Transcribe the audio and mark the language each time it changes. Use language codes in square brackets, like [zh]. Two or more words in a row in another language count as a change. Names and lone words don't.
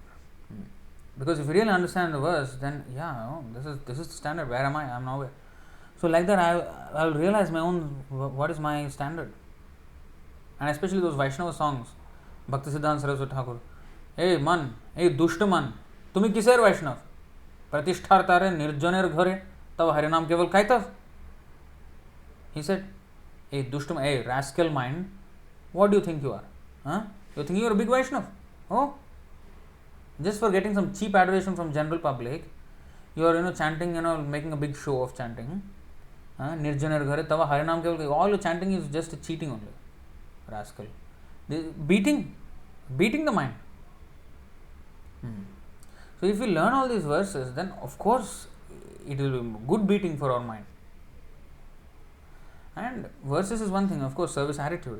[en] Because if you really understand the verse, then this is the standard. Where am I? I am nowhere. So like that I'll realize my own, what is my standard. And especially those Vaishnava songs, Bhaktisiddhanta Saraswati Thakur, hey man, [bn] hey দুষ্ট মন, তুমি কিসের বৈষ্ণব, প্রতিষ্ঠার তারে নির্জনের ঘরে, তব হরিনাম কেবল কায়তব. [en] He said, hey दुष्ट, hey rascal mind, what do you think you are? Huh? You think you are a big Vaishnav? Oh, just for getting some cheap adoration from general public, you are chanting, making a big show of chanting. [bn] নির্জনের ঘরে তব হরিনাম কেবল, [en] all your chanting is just cheating only. Rascal. Beating the mind. So if we learn all these verses, then of course it will be good beating for our mind. And verses is one thing, of course, service attitude.